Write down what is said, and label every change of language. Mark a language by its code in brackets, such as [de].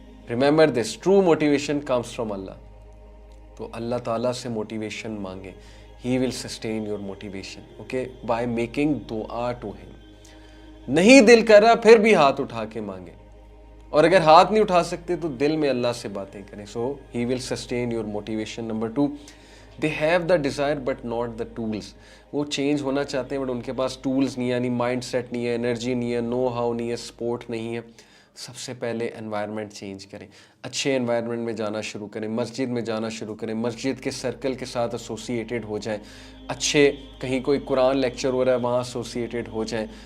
[en] Remember this, true motivation comes from Allah. [ur] تو اللہ تعالیٰ سے موٹیویشن مانگیں. [en] He will sustain your motivation, okay, by making دعا to him. [ur] نہیں دل کر رہا پھر بھی ہاتھ اٹھا کے مانگیں، اور اگر ہاتھ نہیں اٹھا سکتے تو دل میں اللہ سے باتیں کریں. [en] So he will sustain your motivation. Number 2، they have the desire but not the tools. [ur] وہ چینج ہونا چاہتے ہیں بٹ ان کے پاس ٹولس نہیں ہے، یعنی مائنڈ سیٹ نہیں ہے، انرجی نہیں ہے، نو ہاؤ نہیں ہے، سپورٹ نہیں ہے. سب سے پہلے انوائرمنٹ چینج کریں. اچھے انوائرمنٹ میں جانا شروع کریں، مسجد میں جانا شروع کریں، مسجد کے سرکل کے ساتھ ایسوسیٹیڈ ہو جائیں. اچھے کہیں کوئی قرآن لیکچر ہو رہا ہے وہاں ایسوسیٹیڈ ہو جائیں.